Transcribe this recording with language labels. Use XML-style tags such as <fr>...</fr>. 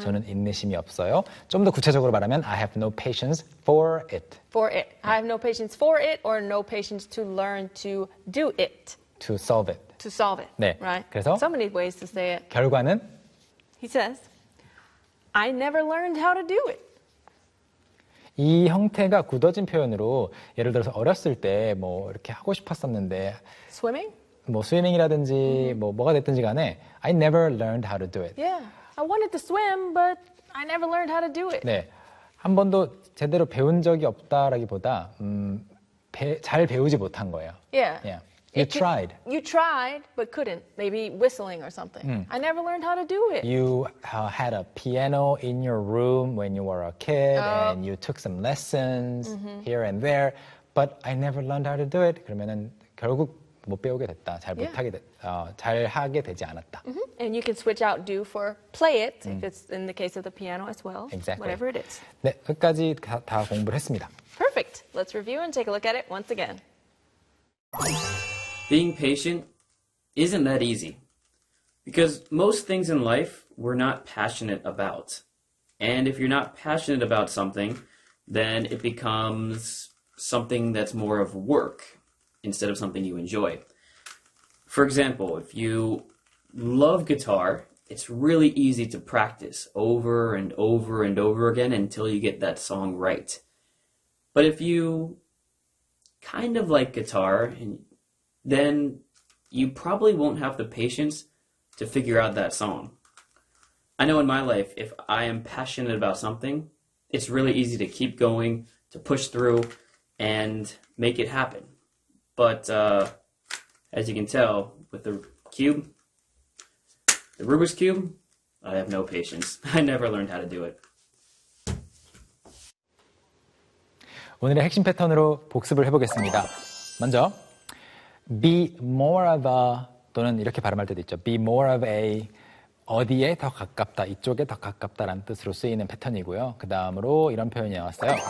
<ko>저는 인내심이 없어요. 좀 더 구체적으로 말하면</ko> <en>I have no patience for it. For it. Yeah. I have no patience for it or no patience to learn to do it. To solve it. To solve it.</en> <ko>네.</ko> <en>Right?</en> <ko>그래서</ko> <en>so many ways to say it.</en> <ko>결과는?</ko> <en>He says, I never learned how to do it.</en> <ko>이 형태가 굳어진 표현으로 예를 들어서 어렸을 때 뭐 이렇게 하고 싶었었는데</ko> <en>Swimming?</en> <ko>뭐 스위밍이라든지 뭐 뭐가 됐든지 간에</ko> <en>I never learned how to do it. Yeah. I wanted to swim but I never learned how to do it.</en> <ko>네. 한 번도 제대로 배운 적이 없다라기보다 잘 배우지 못한 거예요.</ko> <en>Yeah. Yeah. You it tried. Could, you tried but couldn't. Maybe whistling or something. I never learned how to do it. You had a piano in your room when you were a kid and you took some lessons here and there but I never learned how to do it.</en> <ko>그러면은 결국 못 배우게 됐다. 잘 못하게 잘하게 되지 않았다.</ko> <en>And you can switch out do for play it if it's in the case of the piano as well. Exactly. Whatever it is.</en> <ko>네, 끝까지 다 공부를 했습니다.</ko> <en>Perfect. Let's review and take a look at it once again. Being patient isn't that easy. Because most things in life we're not passionate about. And if you're not passionate about something, then it becomes something that's more of work. Instead of something you enjoy. For example, if you love guitar, it's really easy to practice over and over and over again until you get that song right. But if you kind of like guitar and then you probably won't have the patience to figure out that song. I know in my life, if I am passionate about something, it's really easy to keep going, to push through, and make it happen. But as you can tell with the cube, the Rubik's Cube, I have no patience. I never learned how to do it.</en> <ko>오늘의 핵심 패턴으로 복습을 해보겠습니다. 먼저,</ko> <en>be more of a,</en> <ko>또는 이렇게 발음할 때도 있죠. be more of a, 어디에 더 가깝다, 이쪽에 더 가깝다라는 뜻으로 쓰이는 패턴이고요. 그 다음으로 이런 표현이 나왔어요.</ko>